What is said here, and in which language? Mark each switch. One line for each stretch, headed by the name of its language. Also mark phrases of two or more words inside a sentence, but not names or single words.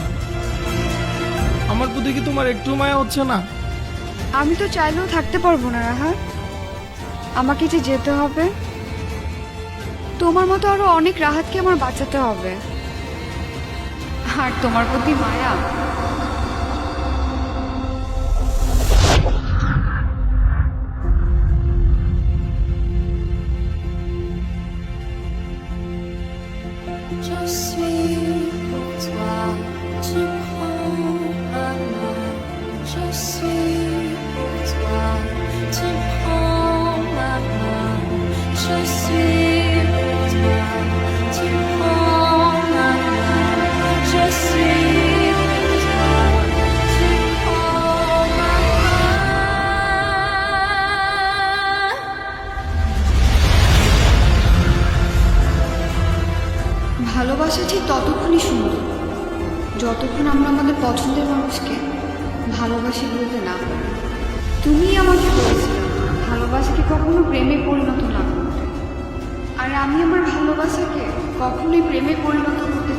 Bangla: আমার প্রতি কি তোমার একটু মায়া হচ্ছে না? আমি তো চাইলেও থাকতে পারবো না রাহাত, আমাকে যে যেতে হবে। তোমার মতো আরো অনেক রাহাতকে আমার বাঁচাতে হবে, আর তোমার প্রতি মায়া।
French: Je suis pour toi, tu prends ma main. Je suis pour toi, tu prends ma main. Je suis pour toi, tu prends ma main. Je suis pour toi, tu prends ma main.
Bangla: ভালোবাসা ঠিক ততক্ষণই সুন্দর যতক্ষণ আমরা আমাদের পছন্দের মানুষকে ভালোবাসি বলতে না পারি। তুমি আমাকে বলেছিলে ভালোবাসাকে কখনো প্রেমে পরিণত না করতে, আর আমি আমার ভালোবাসাকে কখনোই প্রেমে পরিণত